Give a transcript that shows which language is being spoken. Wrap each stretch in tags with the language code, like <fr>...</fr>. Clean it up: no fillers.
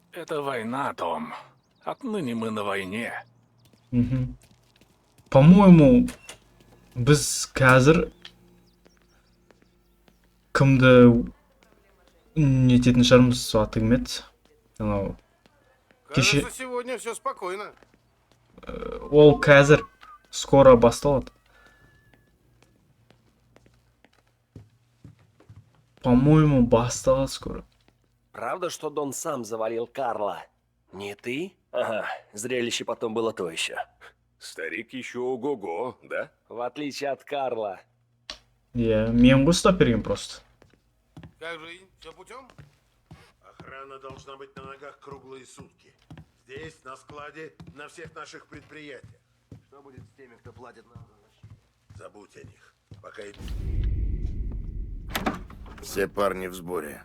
<ru>Это война, Том. Отныне мы на войне. По-моему,</ru> <kk>біз қазір кімді нететін шығармыз, аты кім еді? Анау</kk> <ru>Кажется, сегодня все спокойно.</ru> <kk>ол қазір</kk> <ru>скоро</ru> <kk>басталады.</kk> <ru>По-моему,</ru> <kk>басталады</kk> <ru>скоро. Правда, что Дон сам завалил Карла? Не ты? Ага, зрелище потом было то еще. Старик еще ого-го, да? В отличие от Карла.</ru> <kk>Иә, мен ғой ұстап берген просто.</kk> <ru>Как жизнь? Все путем? Охрана должна быть на ногах круглые сутки. Здесь, на складе, на всех наших предприятиях. Что будет с теми, кто платит нам за защиту? Забудь о них. Пока Все парни в сборе.</ru>